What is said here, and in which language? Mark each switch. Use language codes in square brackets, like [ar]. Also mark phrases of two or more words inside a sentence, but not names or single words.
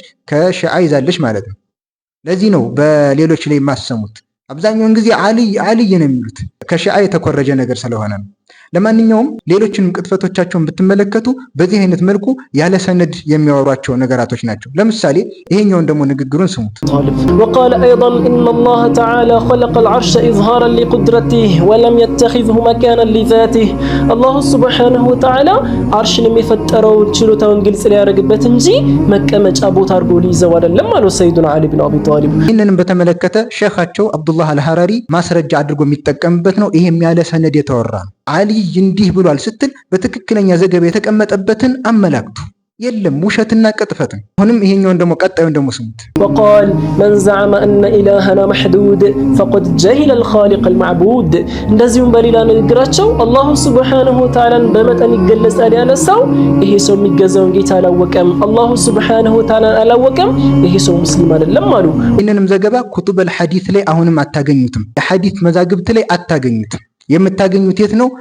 [am] ከሺዓ ይዛለች ማለት ነው። ለዚህ ነው በሌሎች ላይ የማሰሙት አብዛኛውን ጊዜ አልይ ነው የሚሉት ከሺዓ የተኮረጀ ነገር ስለሆነ ነው። ለማንኛውም ሌሎችንም ቅጥፈቶቻቸውን ብትመለከቱ በዚህ አይነት መልኩ ያለ ሰነድ የሚያወሯቸው ነገራቶች ናቸው። ለምሳሌ ይሄኛውን ደግሞ ንግግሩን ስሙት። [ar] وقال أيضا إن الله تعالى خلق العرش إظهارا لقدرته ولم يتخذه مكانا لذاته الله سبحانه وتعالى عرشን [am] የሚፈጠረው ችሎታውን ግልጽ ሊያደርግበት እንጂ መቀመጫ ቦታ አድርጎ ሊይዘው አይደለም አሉ [ar] ሰይዱና አሊ ብን አቢ ጣሊብ። [am] ይህንንም በተመለከተ ሼኻቸው አብዱላህ አልሐራሪ ማስረጃ አድርጎ የሚጠቀምበት ነው። ይሄም ያለ ሰነድ የተወራ ነው። አልይ እንዲህ ብሏል ስትል በትክክለኛ ዘገባ የተቀመጠበትን አመላክቱ። የለም ውሸትና ቅጥፈት። አሁንም ይሄኛውን ደግሞ ቀጣዩን ደግሞ ስሙት። [ar] وقال من زعم ان الهنا محدود فقد جهل الخالق المعبود [am] እንደዚሁም በሌላ ንግግራቸው አላሁ ሱብሓነሁ ወተዓላን በመጠን ይገለጻል ያለ ሰው ይሄ ሰው የሚገዛውን ጌታ አላወቀም፣ አላሁ ሱብሓነሁ ወተዓላን አላወቀም፣ ይሄ ሰው ሙስሊም አይደለም አሉ። ይህንንም ዘገባ [ar] كتب الحديث [am] ላይ አሁንም አታገኙትም። የሐዲስ መዛግብት ላይ አታገኙትም። የምታገኙት የት ነው?